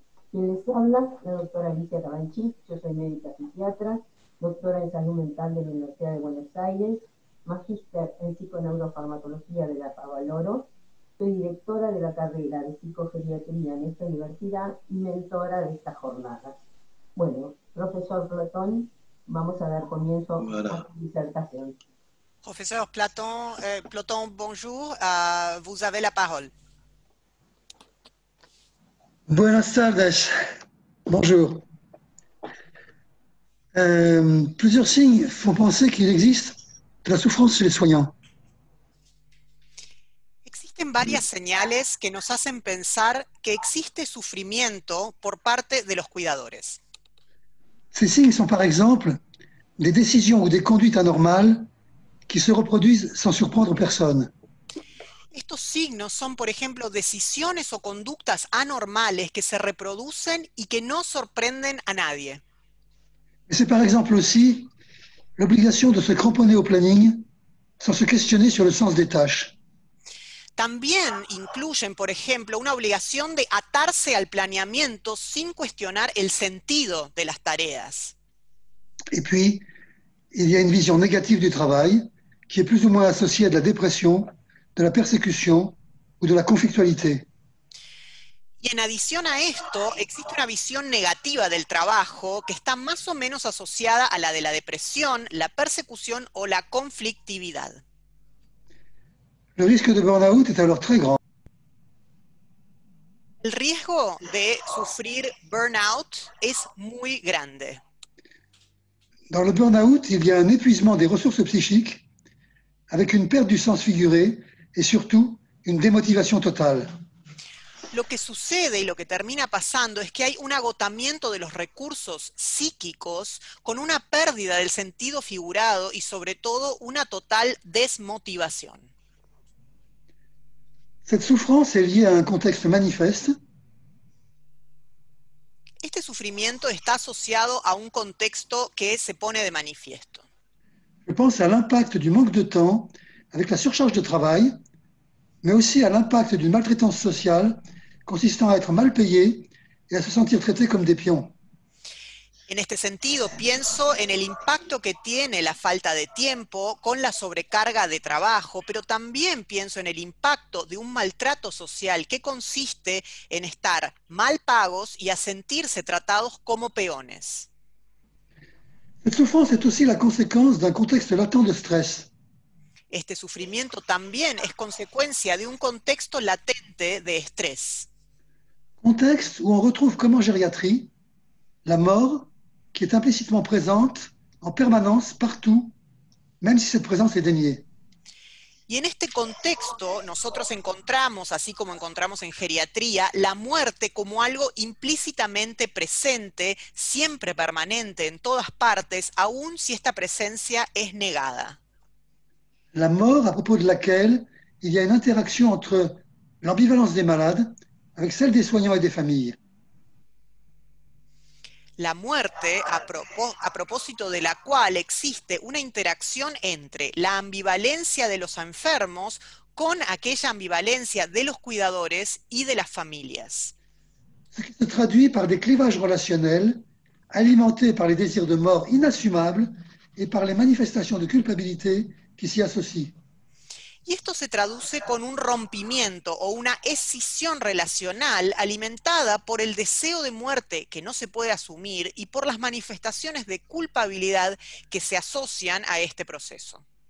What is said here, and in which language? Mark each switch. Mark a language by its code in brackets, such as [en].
[es] Quien les habla, la doctora Alicia Cabanchik. Yo soy médica psiquiatra, doctora en salud mental de la Universidad de Buenos Aires, magíster en psiconeurofarmacología de la Favaloro, soy directora de la carrera de psicogeriatría en esta universidad y mentora de esta jornada. Bueno, profesor Plotón, vamos a dar comienzo a tu disertación. [fr] Professeur Platon, bonjour, vous avez la parole. [es] Buenas tardes, bonjour. [fr] Plusieurs signes font penser qu'il existe de la souffrance chez les soignants. [es] Existen varias señales que nos hacen pensar que existe sufrimiento por parte de los cuidadores. [fr] Ces signes sont par exemple des décisions ou des conduites anormales qui se reproduisent sans surprendre personne. [es] Estos signos son, por ejemplo, decisiones o conductas anormales que se reproducen y que no sorprenden a nadie. [fr] Mais c'est par exemple aussi l'obligation de se cramponner au planning sans se questionner sur le sens des tâches. [es] También incluyen, por ejemplo, una obligación de atarse al planeamiento sin cuestionar el sentido de las tareas. [fr] Et puis, il y a une vision négative du travail qui est plus ou moins associée à de la dépression, de la persécution ou de la conflictualité. [es] Y en adición a esto, existe una visión negativa del trabajo que está más o menos asociada a la de la depresión, la persecución o la conflictividad. [fr] Le risque de burn-out est alors très grand. [es] El riesgo de sufrir burnout es muy grande. [fr] Dans le burn-out, il y a un épuisement des ressources psychiques avec une perte du sens figuré et surtout une démotivation totale. [es] Lo que sucede y lo que termina pasando es que hay un agotamiento de los recursos psíquicos con una pérdida del sentido figurado y sobre todo una total desmotivación. [fr] Cette souffrance est liée à un contexte manifeste. [es] Este sufrimiento está asociado a un contexto que se pone de manifiesto. [fr] Je pense à l'impact du manque de temps avec la surcharge de travail, mais aussi à l'impact d'une maltraitance sociale consistant à être mal payé et à se sentir traité comme des pions. [es] En este sentido, pienso en el impacto que tiene la falta de tiempo con la sobrecarga de trabajo, pero también pienso en el impacto de un maltrato social que consiste en estar mal pagos y a sentirse tratados como peones. [fr] Cette souffrance est aussi la conséquence d'un contexte latent de stress. [es] Este sufrimiento también es consecuencia de un contexto latente de estrés. [fr] Contexte où on retrouve comme en gériatrie la mort qui est implicitement présente en permanence partout, même si cette présence est déniée. [es] Y en este contexto nosotros encontramos, así como encontramos en geriatría, la muerte como algo implícitamente presente, siempre permanente en todas partes, aun si esta presencia es negada. [fr] La mort à propos de laquelle il y a une interaction entre l'ambivalence des malades avec celle des soignants et des familles. [es] La muerte, a propósito de la cual existe una interacción entre la ambivalencia de los enfermos con aquella ambivalencia de los cuidadores y de las familias. [fr] Ce qui se traduit par des clivages relationnels alimentés par les désirs de mort inassumables et par les manifestations de culpabilité qui s'y associent. [es] Y esto se traduce con un rompimiento o una escisión relacional alimentada por el deseo de muerte que no se puede asumir y por las manifestaciones de culpabilidad que se asocian a este proceso.